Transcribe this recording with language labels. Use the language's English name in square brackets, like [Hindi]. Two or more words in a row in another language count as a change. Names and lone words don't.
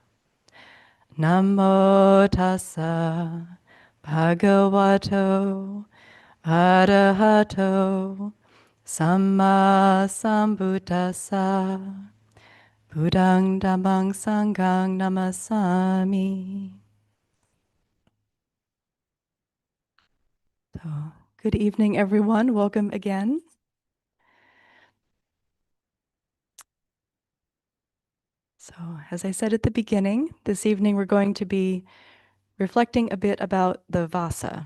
[Pali] Namo tassa bhagavato arahato samma sambuddhassa. Buddhang dhammang sanghang namasami. [English] So, good evening, everyone. Welcome again. So, as I said at the beginning, this evening we're going to be reflecting a bit about the Vassa.